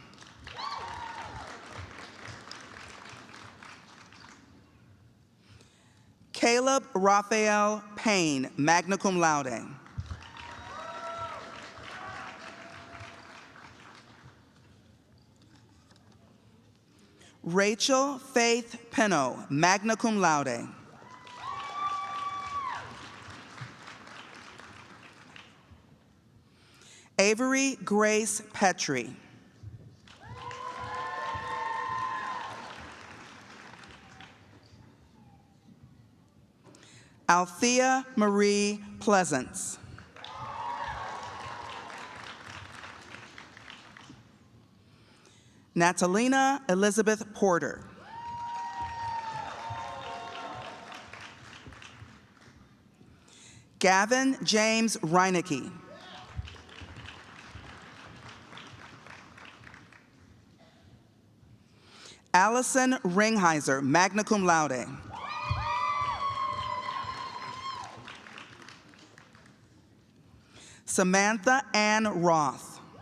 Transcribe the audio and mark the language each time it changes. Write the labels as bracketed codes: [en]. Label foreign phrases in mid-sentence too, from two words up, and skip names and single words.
[en] Caleb Raphael Payne, [la] magna cum laude. [en] Rachel Faith Peno, [la] magna cum laude. [en] Avery Grace Petrie. Althea Marie Pleasance. Natalina Elizabeth Porter. Gavin James Reinecke. Allison Ringheiser, [la] magna cum laude. [en] Samantha Ann Roth.